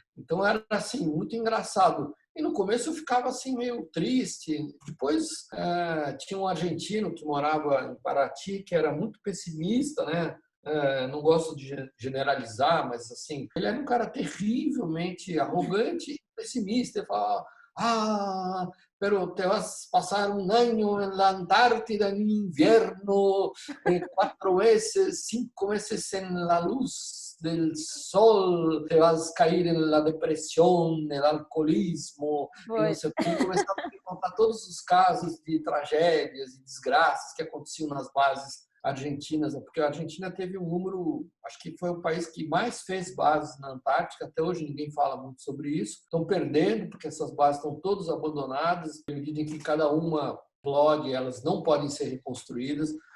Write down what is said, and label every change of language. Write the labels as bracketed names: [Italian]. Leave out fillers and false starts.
[Portuguese] Então era assim, muito engraçado. E no começo eu ficava assim meio triste. Depois tinha um argentino que morava em Paraty, que era muito pessimista, né? Não gosto de generalizar, mas assim, ele era um cara terrivelmente arrogante e pessimista. Ele falava, [Spanish] pero te vas a pasar un año en la Antártida en invierno, 4 meses, 5 meses en la luz del sol, te vas a cair en la depresión, el alcoolismo, [Portuguese] e não sei o que. Começava a me contar todos os casos de tragédias e desgraças que aconteciam nas bases argentinas, porque a Argentina teve um número, acho que foi o país que mais fez bases na Antártica, até hoje ninguém fala muito sobre isso, estão perdendo, porque essas bases estão todas abandonadas, à medida em que cada uma explode, elas não podem ser reconstruídas,